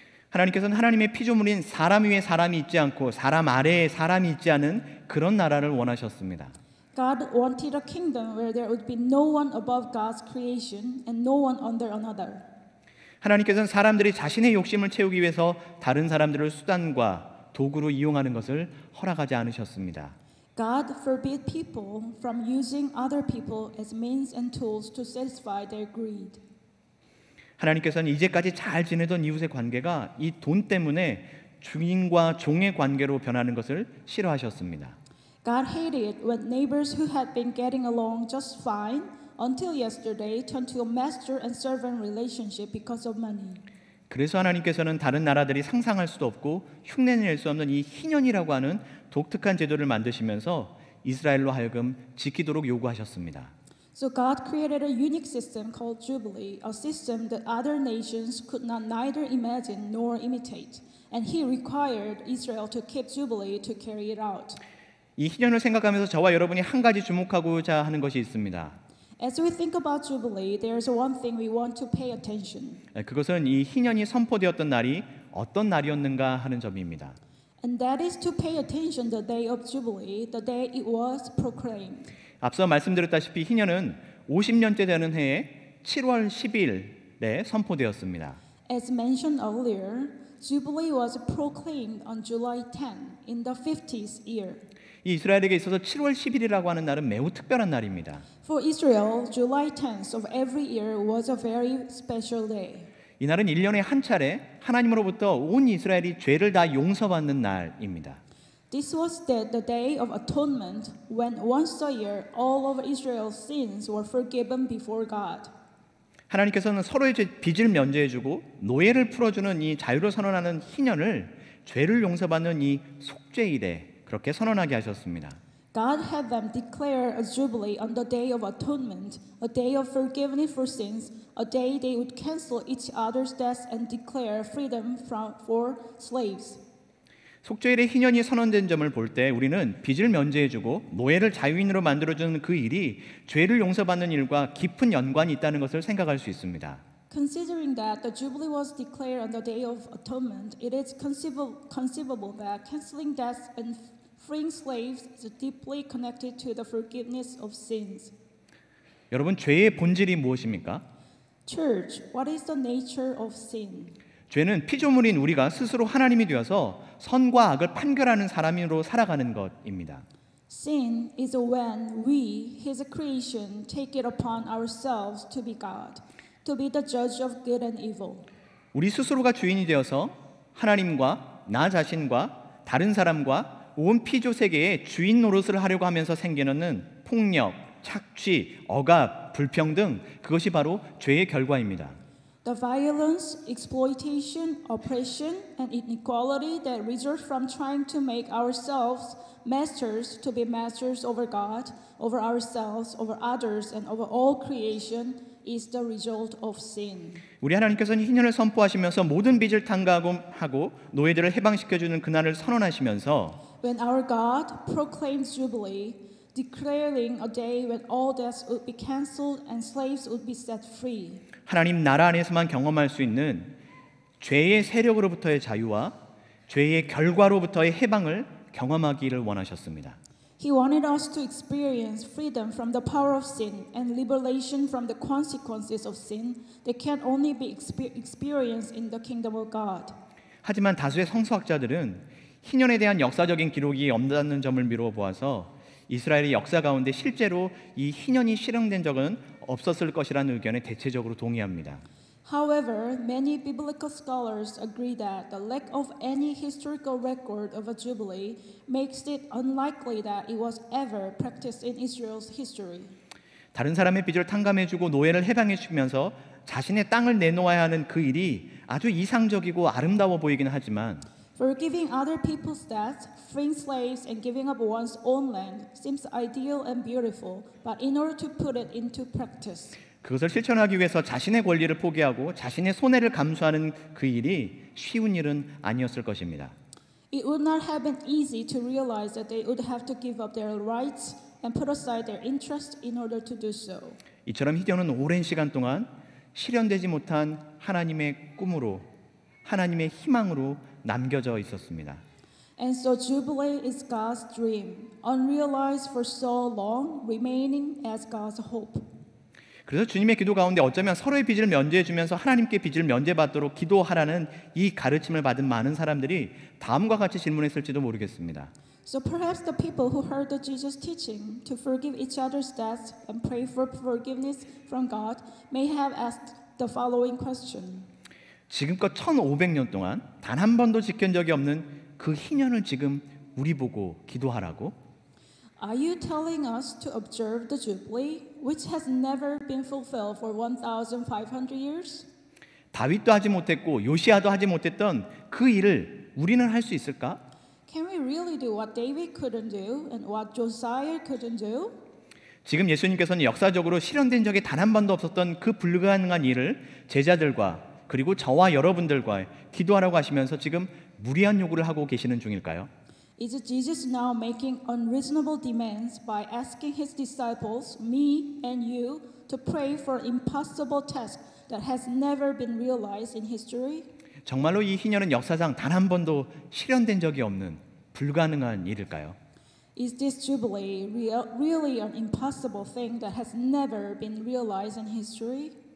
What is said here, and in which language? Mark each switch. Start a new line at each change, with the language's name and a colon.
Korean: 하나님께서는 하나님의 피조물인 사람 위에 사람이 있지 않고 사람 아래에 사람이 있지 않은 그런 나라를 원하셨습니다.
English: God wanted a kingdom where there would be no one above God's creation and no one under another.
Korean: 하나님께서는 사람들이 자신의 욕심을 채우기 위해서 다른 사람들을 수단과 도구로 이용하는 것을 허락하지 않으셨습니다.
English: God forbid people from using other people as means and tools to satisfy their greed.
Korean: 하나님께서는 이제까지 잘 지내던 이웃의 관계가 이 돈 때문에 주인과 종의 관계로 변하는 것을 싫어하셨습니다.
English: God hated when neighbors who had been getting along just fine until yesterday turned to a master and servant relationship because of money.
Korean: 그래서 하나님께서는 다른 나라들이 상상할 수도 없고 흉내낼 수 없는 이 희년이라고 하는 독특한 제도를 만드시면서 이스라엘로 하여금 지키도록 요구하셨습니다.
English: So God created a unique system called Jubilee, a system that other nations could not neither imagine nor imitate. And he required Israel to keep Jubilee to carry it out.
Korean: 이 희년을 생각하면서 저와 여러분이 한 가지 주목하고자 하는 것이 있습니다.
English: As we think about Jubilee, there's one thing we want to pay attention.
Korean: 그것은 이 희년이 선포되었던 날이 어떤 날이었는가 하는 점입니다.
English: And that is to pay attention the day of Jubilee, the day it was proclaimed.
Korean: 앞서 말씀드렸다시피 희년은 50년째 되는 해에 7월 10일에 선포되었습니다.
English: As mentioned earlier, Jubilee was proclaimed on July 10 in the 50th year.
Korean: 이 이스라엘에게 있어서 7월 10일이라고 하는 날은 매우 특별한 날입니다.
English: For Israel, July 10th of every year was a very special day.
Korean: 이 날은 1년에 한 차례 하나님으로부터 온 이스라엘이 죄를 다 용서받는 날입니다.
English: This was the day of atonement when once a year all of Israel's sins were forgiven before God.
Korean: 하나님께서는 서로의 빚을 면제해주고 노예를 풀어주는 이 자유를 선언하는 희년을 죄를 용서받는 이 속죄일에 그렇게 선언하게 하셨습니다.
English: God had them declare a jubilee on the day of atonement, a day of forgiveness for sins, a day they would cancel each other's debts and declare freedom for slaves.
Korean: 속죄일의 희년이 선언된 점을 볼 때 우리는 빚을 면제해주고 노예를 자유인으로 만들어주는 그 일이 죄를 용서받는 일과 깊은 연관이 있다는 것을 생각할 수 있습니다.
English: Considering that the jubilee was declared on the day of atonement, it is conceivable that canceling debts and freeing slaves is deeply connected to the forgiveness of sins.
Korean: 여러분, 죄의 본질이 무엇입니까?
English: Church, what is the nature of sin?
Korean: 죄는 피조물인 우리가 스스로 하나님이 되어서 선과 악을 판결하는 사람으로 살아가는 것입니다.
English: Sin is when we, His creation, take it upon ourselves to be God, to be the judge of good and evil.
Korean: 우리 스스로가 주인이 되어서 하나님과 나 자신과 다른 사람과 온 피조 세계의 주인 노릇을 하려고 하면서 생기는 폭력, 착취, 억압, 불평등, 그것이 바로 죄의 결과입니다.
English: The violence, exploitation, oppression, and inequality that result from trying to make ourselves masters to be masters over God, over ourselves, over others, and over all creation is the result of sin.
Korean: 우리 하나님께서는 희년을 선포하시면서 모든 빚을 탕감하고 노예들을 해방시켜주는 그날을 선언하시면서
English: When our God proclaims Jubilee, declaring a day when all debts would be cancelled and slaves would be set free.
Korean: 하나님 나라 안에서만 경험할 수 있는 죄의 세력으로부터의 자유와 죄의 결과로부터의 해방을 경험하기를 원하셨습니다.
English: He wanted us to experience freedom from the power of sin and liberation from the consequences of sin that can only be experienced in the kingdom of God.
Korean: 하지만 다수의 성서학자들은 희년에 대한 역사적인 기록이 없다는 점을 미루어 보아서 이스라엘의 역사 가운데 실제로 이 희년이 실행된 적은 없었을 것이라는 의견에 대체적으로 동의합니다.
English: However, many biblical scholars agree that the lack of any historical record of a jubilee makes it unlikely that it was ever practiced in Israel's history.
Korean: 다른 사람의 빚을 탕감해주고 노예를 해방해주면서 자신의 땅을 내놓아야 하는 그 일이 아주 이상적이고 아름다워 보이긴 하지만
English: Forgiving other people's debts, freeing slaves, and giving up one's own land seems ideal and beautiful, but in order to put it into practice,
Korean: 그것을 실천하기 위해서 자신의 권리를 포기하고 자신의 손해를 감수하는 그 일이 쉬운 일은 아니었을 것입니다.
English: it would not have been easy to realize that they would have to give up their rights and put aside their interest in order to do so.
Korean: 이처럼 희년은 오랜 시간 동안 실현되지 못한 하나님의 꿈으로, 하나님의 희망으로 남겨져 있었습니다.
English: And so Jubilee is God's dream, unrealized for so long, remaining as God's hope.
Korean: 그래서 주님의 기도 가운데 어쩌면 서로의 빚을 면제해 주면서 하나님께 빚을 면제받도록 기도하라는 이 가르침을 받은 많은 사람들이 다음과 같이 질문했을지도 모르겠습니다.
English: So perhaps the people who heard the Jesus teaching to forgive each other's debts and pray for forgiveness from God may have asked the following question.
Korean: 지금껏 1500년 동안 단 한 번도 지킨 적이 없는 그 희년을 지금 우리 보고 기도하라고?
English: Are you telling us to observe the Jubilee, which has never been fulfilled for 1,500 years?
Korean: 다윗도 하지 못했고 요시아도 하지 못했던 그 일을 우리는 할 수 있을까?
English: Can we really do what David couldn't do and what Josiah couldn't do?
Korean: 지금 예수님께서는 역사적으로 실현된 적이 단 한 번도 없었던 그 불가능한 일을 제자들과 그리고 저와 여러분들과 기도하라고 하시면서 지금 무리한 요구를 하고 계시는 중일까요?
English: Is Jesus now making unreasonable demands by asking his disciples, me and you, to pray for impossible task that has never been realized in history?
Korean: 정말로 이 희년은 역사상 단 한 번도 실현된 적이 없는 불가능한 일일까요?
English: Is this jubilee really an impossible thing that has never been realized in history?